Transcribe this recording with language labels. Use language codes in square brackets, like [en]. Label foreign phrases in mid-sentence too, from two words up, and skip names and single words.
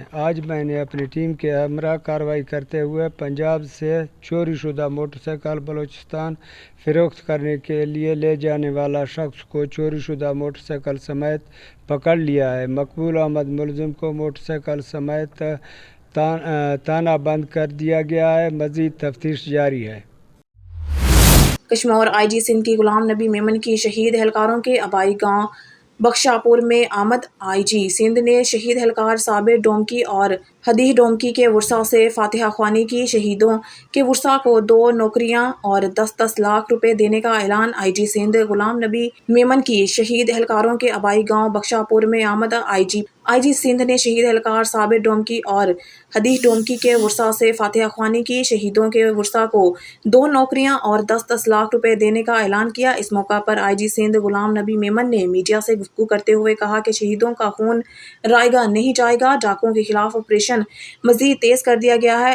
[ur] آج میں نے اپنی ٹیم کے ہمراہ کارروائی کرتے ہوئے پنجاب سے چوری شدہ موٹرسائیکل بلوچستان فروخت کرنے کے لیے لے جانے والا شخص کو چوری شدہ موٹرسائیکل سمیت پکڑ لیا ہے. مقبول احمد ملزم کو موٹرسائیکل سمیت تانا بند کر دیا گیا ہے. مزید تفتیش جاری ہے. کشمیر IG سندھ کی غلام نبی میمن کی شہید اہلکاروں کے آبائی گاؤں بخشاپور میں آمد. IG سندھ نے شہید اہلکار صابر ڈومکی اور ہدیہ ڈومکی کے ورثا سے فاتحہ خوانی کی. شہیدوں کے ورثا کو 2 نوکریاں اور 10-10 لاکھ روپے دینے کا اعلان. IG سندھ غلام نبی میمن کی شہید اہلکاروں کے آبائی گاؤں بخشاپور میں آمد. IG سندھ نے شہید اہلکار صابر ڈومکی اور ہدیہ ڈومکی کے ورثا سے فاتحہ خوانی کی. شہیدوں کے ورثا کو 2 نوکریاں اور 10-10 لاکھ روپے دینے کا اعلان کیا. اس موقع پر IG سندھ غلام نبی میمن نے میڈیا سے گفتگو کرتے ہوئے کہا کہ شہیدوں کا خون رائیگاں نہیں جائے گا. ڈاکوؤں کے خلاف آپریشن مزید تیز کر دیا گیا ہے.